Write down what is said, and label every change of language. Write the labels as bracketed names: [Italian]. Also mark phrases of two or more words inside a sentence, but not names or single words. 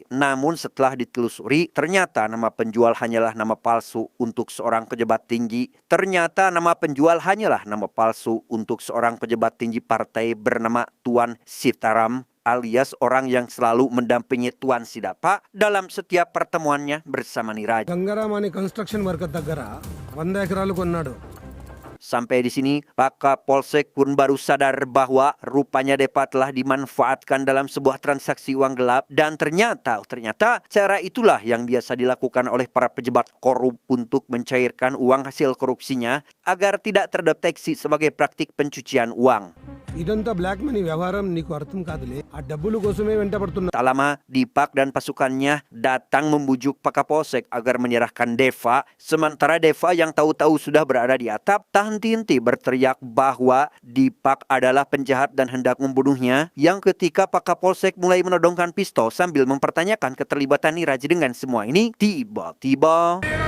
[Indonesian] Namun setelah ditelusuri, ternyata nama penjual hanyalah nama palsu untuk seorang pejabat tinggi. Ternyata nama penjual hanyalah nama palsu untuk seorang pejabat tinggi partai bernama Tuan Sitaram, alias orang yang selalu mendampingi Tuan Sidapa dalam setiap pertemuannya bersama Niraj. [Telugu] గంగారాం అనే [English] construction work [Telugu] దగ్గర 100 ఎకరాలు కొన్నాడు. [Indonesian] Sampai di sini, Pak Kapolsek pun baru sadar bahwa rupanya Deva telah dimanfaatkan dalam sebuah transaksi uang gelap, dan ternyata cara itulah yang biasa dilakukan oleh para pejabat korup untuk mencairkan uang hasil korupsinya agar tidak terdeteksi sebagai praktik pencucian uang. [Telugu] ఇదంతా [English] black money [Telugu] వ్యవహారం నీకు అర్థం కాదులే. ఆ డబ్బుల కోసమే వెంట పడుతున్నా. [Indonesian] Tak lama, Dipak dan pasukannya datang membujuk Pak Kapolsek agar menyerahkan Deva, sementara Deva yang tahu-tahu sudah berada di atap tak henti-henti berteriak bahwa Dipak adalah penjahat dan hendak membunuhnya, yang ketika Pak Kapolsek mulai menodongkan pistol sambil mempertanyakan keterlibatan Niraj dengan semua ini, tiba-tiba...